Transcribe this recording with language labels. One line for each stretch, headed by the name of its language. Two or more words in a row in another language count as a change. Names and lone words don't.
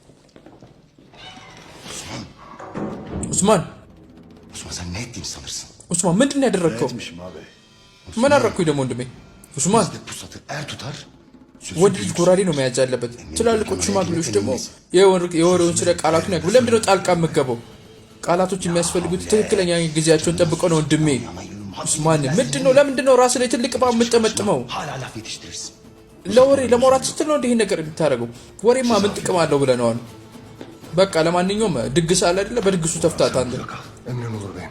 Amharic: ኡስማን
Turkish: Osman sen ne ettiğini sanırsın?
Amharic: ኡስማን ምንድን ነው ያደረግከው?
Turkish: Etmişim abi.
Amharic: ምን አደረግኩኝ ደግሞ ወንድሜ? ኡስማን
Turkish: Pusatı er tutar.
Amharic: ወንድ ልጅ ጎራዴ ነው መያዝ ያለበት። ትላልቆች ሽማግሌዎች ደግሞ የወሬውን ስለ ቃላቱን ያግቡ። ለምንድን ነው ጣልቃ የምገባው? ቃላቶች የሚያስፈልጉት ትክክለኛ ጊዜያቸውን ጠብቀው ነው ወንድሜ። ኡስማን ምንድን ነው? ለምንድን ነው ራስ ላይ ትልቅ እባብ የምጠመጥመው?
Turkish: Hala laf yetiştirirsin.
Amharic: ለወሬ ለማውራት ስትል ነው እንዲህ ነገር የምታደርገው? ወሬማ ምን ጥቅም አለው ብለነዋል። በቃ ለማንኛውም ድግስ አለ አይደለ? በድግሱ ተፍታት አንተ።
Turkish: Emrin olur beyim.